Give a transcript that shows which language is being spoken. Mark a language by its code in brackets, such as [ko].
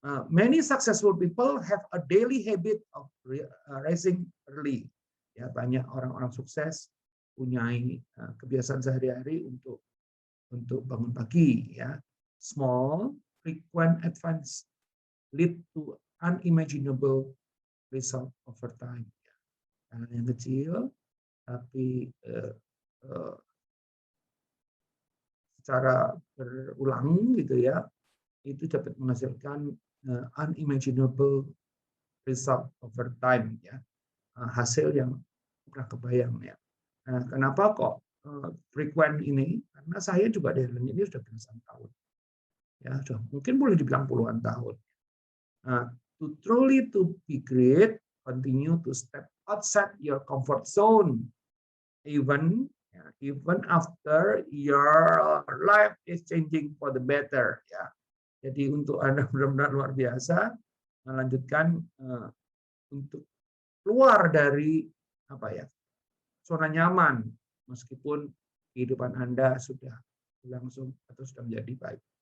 [en] Many successful people have a daily habit of rising early. [id] Ya, banyak orang-orang sukses punya kebiasaan sehari-hari untuk bangun pagi, ya. [en] Small, frequent advance lead to unimaginable result over time. [id] Hal yang kecil, tapi secara berulang gitu ya, itu dapat menghasilkan [en] unimaginable result over time, [id] ya. Hasil yang pernah kebayang, ya. Nah, kenapa kok frequent ini? Karena saya juga dari ini sudah belasan tahun, ya sudah mungkin boleh dibilang puluhan tahun. [en] Nah, to truly to be great, continue to step outside your comfort zone, even after your life is changing for the better. [id] Ya, jadi untuk Anda benar-benar luar biasa melanjutkan untuk keluar dari zona nyaman, meskipun kehidupan Anda sudah berlangsung atau sudah menjadi baik.